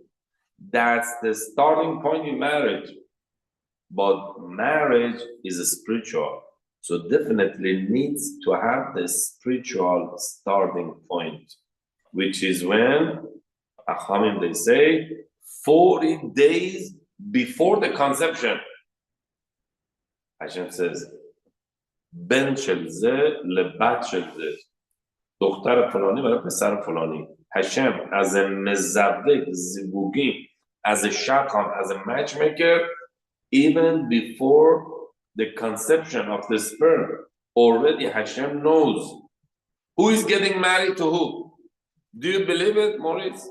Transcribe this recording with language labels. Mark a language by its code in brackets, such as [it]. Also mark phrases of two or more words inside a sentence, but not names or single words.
[en] That's the starting point in marriage. But marriage is a spiritual, so definitely needs to have the spiritual starting point, which is when Achamim they say 40 days before the conception. [he] Hashem says, בן של זה לבת של זה, [fa] دختر فلانی برای پسر فلانی. [en] Hashem as a [he] מזווג זיווגים, [en] as a shakam, as a matchmaker, even before the conception of the sperm, already Hashem knows who is getting married to who. Do you believe it, Maurice?